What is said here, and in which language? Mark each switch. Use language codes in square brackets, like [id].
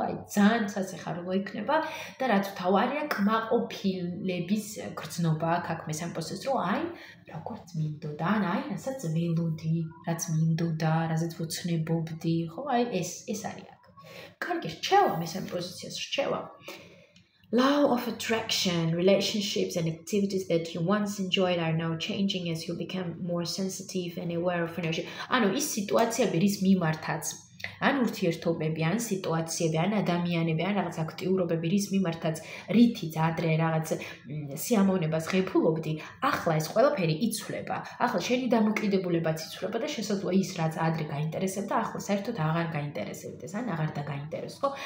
[ka] აი ძალიან სასიხარულო იქნება და რაც თავარია კმაყოფილების გრძნობა აქ მესამე პოზიციას, რომ აი როგორც მინდოდა, აი რასაც ველოდი, რაც მინდოდა, რაზეც ვოცნებობდი, ხო? აი ეს არის აქ. კარგი, რჩევა მესამე პოზიციას, რჩევა. [en] Law of attraction, relationships and activities that you once enjoyed are now changing as you become more sensitive and aware of energy. [ka] ანუ ის სიტუაციები, რის მიმართაც ან ურთიერთობები, ან სიტუაციები, ან ადამიანები, ან რაღაც აქტიურობები, რის მიმართაც რითიც ადრე რაღაც სიამოვნებას ღებულობდი, ახლა ეს ყველაფერი იცვლება. ახლა შენი დამოკიდებულებაც იცვლება და შესაძლოა ის რაც ადრე გაინტერესებდა, ახლა საერთოდ აღარ გაინტერესებდეს, ან აღარ დაგაინტერესოს, ხო?